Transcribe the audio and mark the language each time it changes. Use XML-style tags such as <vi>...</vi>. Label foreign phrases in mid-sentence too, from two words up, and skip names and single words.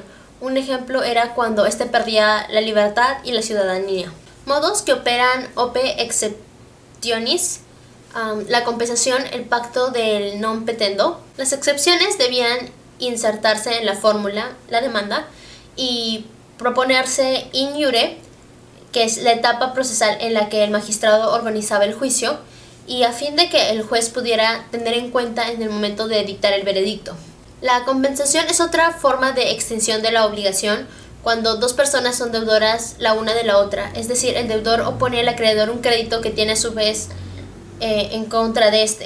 <es>Un ejemplo era cuando éste perdía la libertad y la ciudadanía. Modos que operan</es> <la>ope exceptionis:</la> <es>la compensación, el pacto del</es> <la>non petendo.</la> <es>Las excepciones debían insertarse en la fórmula, la demanda, y proponerse</es> <la>in iure,</la> <es>que es la etapa procesal en la que el magistrado organizaba el juicio, y a fin de que el juez pudiera tener en cuenta en el momento de dictar el veredicto. La compensación es otra forma de extinción de la obligación cuando dos personas son deudoras la una de la otra, es decir, el deudor opone al acreedor un crédito que tiene a su vez en contra de este.</es>